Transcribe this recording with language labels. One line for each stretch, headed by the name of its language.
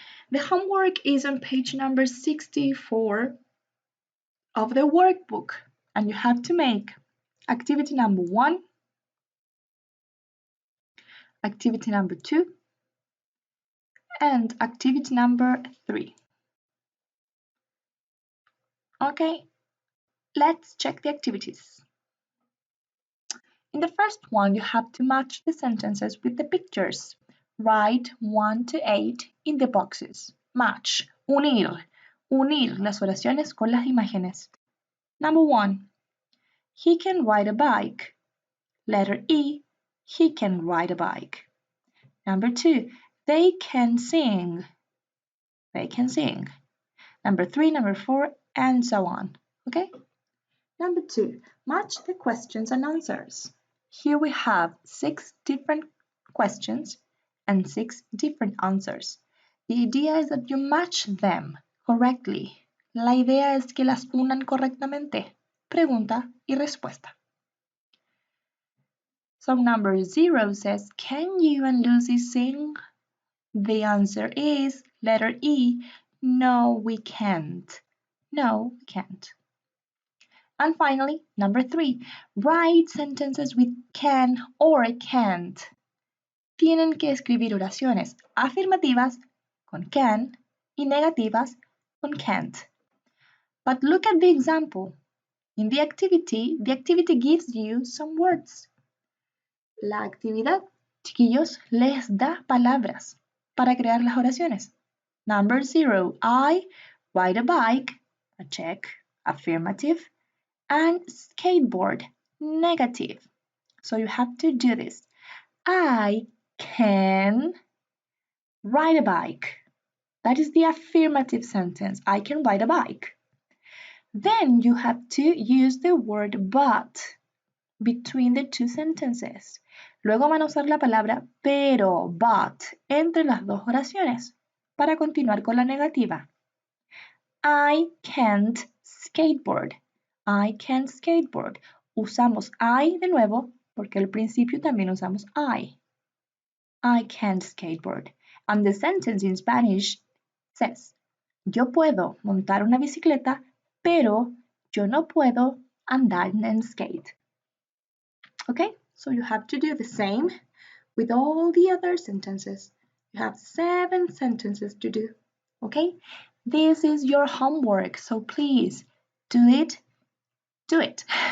English: The homework is on page number 64 of the workbook, and you have to make activity number 1, activity number 2, and activity number 3. Okay, let's check the activities. In the first one, you have to match the sentences with the pictures. Write 1 to 8 in the boxes.
Spanish: Match, unir las oraciones con las imágenes.
English: Number 1, he can ride a bike. Letter E, he can ride a bike. Number 2, they can sing. They can sing. Number 3, number 4, and so on. Okay? Number 2, match the questions and answers. Here we have 6 different questions and 6 different answers. The idea is that you match them correctly.
Spanish: La idea es que las unan correctamente. Pregunta y respuesta.
English: So number 0 says, can you and Lucy sing? The answer is letter E, no we can't. No, we can't. And finally, number 3, write sentences with can or can't.
Spanish: Tienen que escribir oraciones afirmativas con can y negativas con can't.
English: But look at the example. In the activity gives you some words.
Spanish: La actividad, chiquillos, les da palabras para crear las oraciones.
English: Number 0, I ride a bike, a check, affirmative, and skateboard, negative. So you have to do this. I can ride a bike. That is the affirmative sentence. I can ride a bike. Then you have to use the word but between the two sentences.
Spanish: Luego van a usar la palabra pero, but, entre las dos oraciones para continuar con la negativa.
English: I can't skateboard. I can't skateboard.
Spanish: Usamos I de nuevo porque al principio también usamos I.
English: I can't skateboard. And the sentence in Spanish says,
Spanish: yo puedo montar una bicicleta, pero yo no puedo andar en skate.
English: Okay, so you have to do the same with all the other sentences. You have 7 sentences to do. Okay, this is your homework, so please do it. Do it.